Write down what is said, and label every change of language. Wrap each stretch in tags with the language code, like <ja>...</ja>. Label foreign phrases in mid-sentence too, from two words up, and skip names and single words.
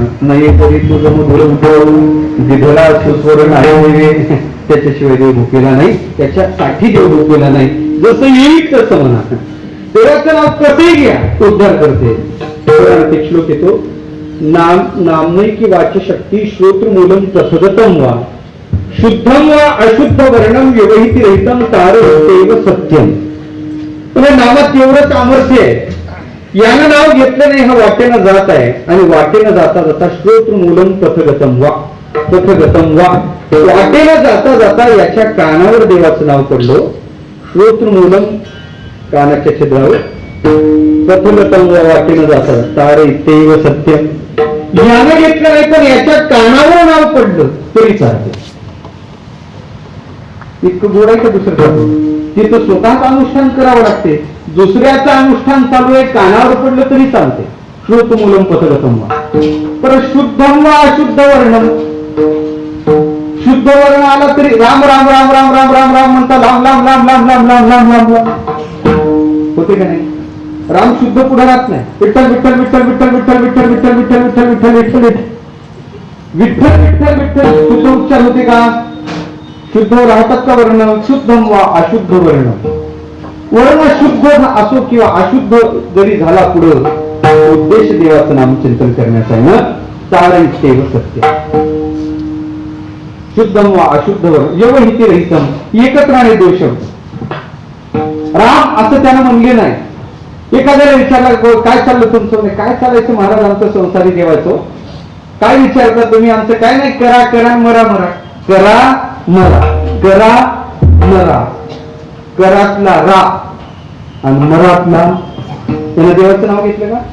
<mr>नाही तरी तुझं मुधोळ दिधला सुस्वर नाही, त्याच्याशिवाय देव भुकेला नाही, त्याच्यासाठी देव भुकेला नाही. जसं येईल तसं म्हणा. देवाचं नाव कसंही घ्या, उद्धार करते. एक श्लोक येतो.</mr> <sa>नामनैकी वाच्य शक्ती श्रोत्रमूलम तथगतम वा शुद्धम वा अशुद्ध वर्णम व्यवहित रहितम तारव सत्यम.</sa> <mr>म्हणजे नामात एवढं सामर्थ्य आहे. यानं नाव घेतलं नाही, हा वाटेनं जात आहे आणि वाटेनं जाता जाता</mr> <sa>श्रोत्र मूलम पथगतम वा, पथगतम वा,</sa> <mr>वाटेनं जाता जाता याच्या कानावर देवाचं नाव पडलं.</mr> <sa>श्रोत्र मूलम</sa> <mr>कानाच्या छिद्रावर,</mr> <sa>पथगतम वा</sa> <mr>वाटेनं जाता</mr> <sa>तारे तेव सत्यम.</sa> <mr>यानं घेतलं नाही पण याच्या कानावर नाव पडलं तरी चालते. इतकं गोड आहे का दुसरं? तिथं स्वतःच अनुष्ठान करावं लागते. दुसऱ्याचं अनुष्ठान चालू आहे, कानावर पडलं तरी चालते.</mr> <sa>श्रोत मूलम पथगतम वा. पर शुद्धम वा अशुद्ध वर्णम.</sa> <mr>शुद्ध वर्ण आला तरी राम राम राम राम राम राम राम म्हणता लांब लांब लांब लांब लांब लांब लांब लांब लांब होते का नाही? राम शुद्ध पुढे राहत नाही. विठ्ठल विठ्ठल विठ्ठल विठ्ठल विठ्ठल विठ्ठल विठ्ठल विठ्ठल विठ्ठल विठ्ठल विठ्ठल विठ्ठल विठ्ठल विठ्ठल शुद्ध उच्चार होते का? शुद्ध राहतात का वर्ण?</mr> <sa>शुद्धम वा अशुद्ध वर्ण.</sa> <mr>वर्ण शुद्ध असो किंवा अशुद्ध जरी झाला पुढं, उद्देश देवाचं नामचिंतन करण्याचा आहे ना.</mr> <sa>तारयितेव सत्य. शुद्धम वा अशुद्ध वर्ण व्यवहित रहितम, एकत्राने दोष.</sa> <mr>राम असं त्यानं म्हणले नाही. एखाद्याला विचारलं काय चाललं तुमचं? काय चालायचं महाराज आमचं संसारी देवाचं? काय विचारता तुम्ही? आमचं काय नाही. करा करा मरा मरा, करा मरा, करा मरा. करातला रा आणि मरातला, त्याला देवाचं नाव घेतलं का?</mr>